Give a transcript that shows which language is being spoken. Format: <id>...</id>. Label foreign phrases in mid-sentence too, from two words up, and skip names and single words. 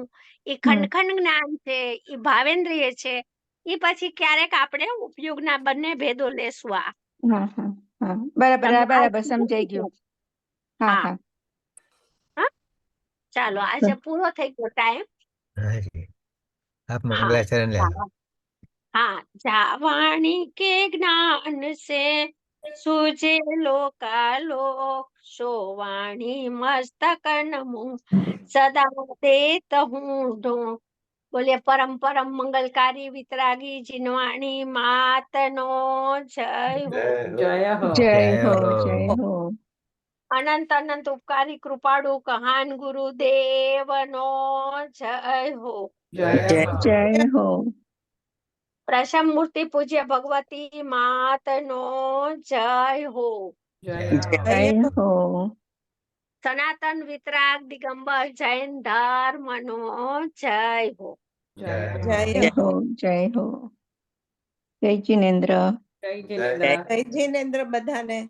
<gu>એ ખંડ જ્ઞાન છે, એ ભાવેન્દ્રિય છે. એ પછી ક્યારેક આપણે ઉપયોગના બંને ભેદો લેશું. આ હા હા હા બરાબર તમે બરાબર આ સમજાઈ ગયું. હા હા. હા ચાલો આજે પૂરો થઈ ગયો ટાઈમ. હાજી. આપ</gu> <hi>हाँ મંગલાચરણ ले लो। हाँ हाँ, जावाणी के ज्ञान से सूझे लोकालोक, सोवाणी मस्तक नमो सदा देत हूँ ढोक।</hi> <gu>બોલિએ પરમ પરમ મંગલકારી વીતરાગી જિનવાણી માત નો જય હો। જય હો. જય જય હો હો। જય હો. અનંત અનંત ઉપકારી કૃપાળુ કહાન ગુરુદેવ નો જય હો। જય હો. જય હો. પ્રસમ મૂર્તિ પૂજ્ય ભગવતી માત નો જય હો। જય જય હો. સનાતન વિતરાગ દિગંબર જૈન ધર્મ નો જય હો। જય જય હો જય હો. જય જિનેન્દ્ર. જય જિનેન્દ્ર. જય જિનેન્દ્ર બધાને.</gu>